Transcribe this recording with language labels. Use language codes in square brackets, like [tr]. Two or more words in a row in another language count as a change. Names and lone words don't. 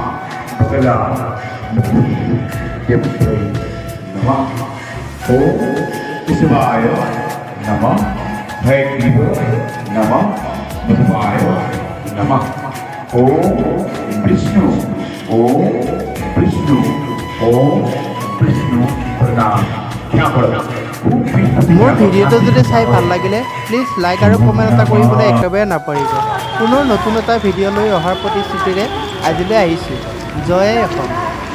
[sa] मंगलामुखीदेव्यै नमः ॐ विष्णुवाय नमः भैरवाय नमः मध्वाय नमः ॐ विष्णु प्रणाम। [as] মোৰ ভিডিঅ'টো যদি চাই ভাল লাগিলে প্লিজ লাইক আৰু কমেণ্ট এটা কৰিবলৈ একেবাৰে নাপাহৰিব। পুনৰ নতুন এটা ভিডিঅ' লৈ অহাৰ প্ৰতিশ্ৰুতিৰে আজিলৈ আহিছোঁ। জয় অসম।